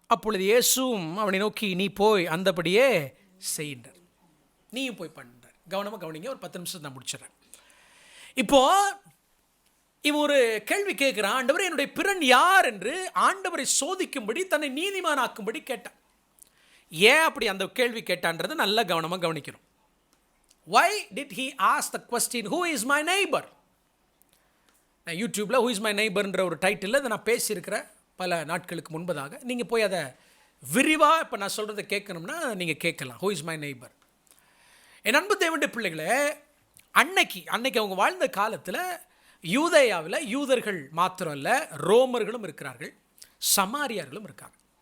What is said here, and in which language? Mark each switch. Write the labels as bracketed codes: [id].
[ta] அப்பொழுது இயேசுவும் அவனை நோக்கி, நீ போய் அந்தபடியே செய்கின்றார். நீயும் போய் பண்ணுறார். கவனமாக கவனிங்க, ஒரு 10 நிமிஷம் நான் முடிச்சிடறேன். இப்போ இவன் ஒரு கேள்வி கேட்குறான், ஆண்டவரே என்னுடைய பிறன் யார் என்று ஆண்டவரை சோதிக்கும்படி, தன்னை நீதிமானாக்கும்படி கேட்டான். ஏன் அப்படி அந்த கேள்வி கேட்டான்றதை நல்லா கவனமாக கவனிக்கணும். [en] Why did he ask the question, who is my neighbor? [ta] நான் யூடியூப்பில் [en] who is my neighbor [ta] ன்ற ஒரு டைட்டிலில் இதை நான் பேசியிருக்கிறேன் பல நாட்களுக்கு முன்பதாக. நீங்கள் போய் அதை விரிவாக இப்போ நான் சொல்கிறத கேட்கணும்னா நீங்கள் கேட்கலாம். [en] who is my neighbor? [ta] என் அன்பு தேவனுடைய பிள்ளைகளே, அன்னைக்கு அவங்க வாழ்ந்த காலத்தில் யூதேயாவில் யூதர்கள் மாத்திரம் இல்லை, ரோமர்களும் இருக்கிறார்கள், சமாரியர்களும் இருக்காங்க.